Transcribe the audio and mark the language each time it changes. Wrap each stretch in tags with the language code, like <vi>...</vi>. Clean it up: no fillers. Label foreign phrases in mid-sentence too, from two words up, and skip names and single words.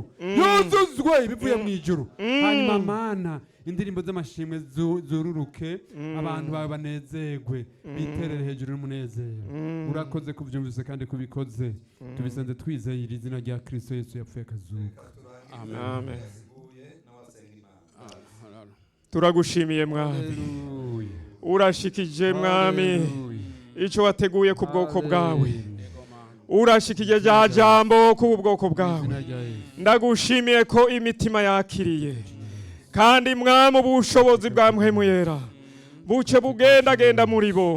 <rn>Yuzuzwe bivuye mu ijuru. Hanyuma Mana indirimbo z'amashimwe zururuke abantu bawe banezerwe biterere hejuru n'umunezero. Urakoze kubyumvise kandi kubikoze. Tubisenze twizeye iri zina rya Kristo Yesu yapfuye akazuka. Amen. Amen. Turagushimiye mwami. Urashikije mwami ico wateguye ku bwoko bwawe. Urashikije rya jambo ku bwoko bwawe. Ndagushimiye ko imitima yakiriye kandi mwami ubushobozi bwa mpwemu yera buce bugendagenda muri bo.</rn>